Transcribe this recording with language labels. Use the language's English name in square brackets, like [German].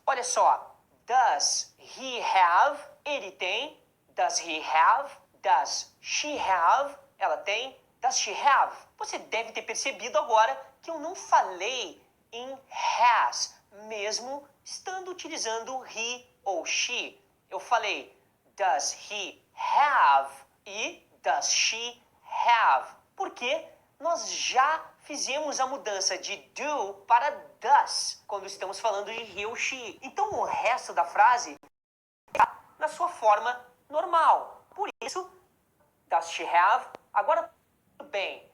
[Portuguese] Olha só. [English] Does he have? [Portuguese] Ele tem. [English] Does he have? Does she have? [Portuguese] Ela tem. [English] Does she have? [Portuguese] Você deve ter percebido agora que eu não falei em has, mesmo estando utilizando he ou she. Eu falei [English] does he have [Portuguese] e [English] does she have. [Portuguese] Porque nós já fizemos a mudança de do para does quando estamos falando de he ou she. Então o resto da frase está na sua forma normal. Por isso, [English] does she have? [Portuguese] Agora, tudo bem.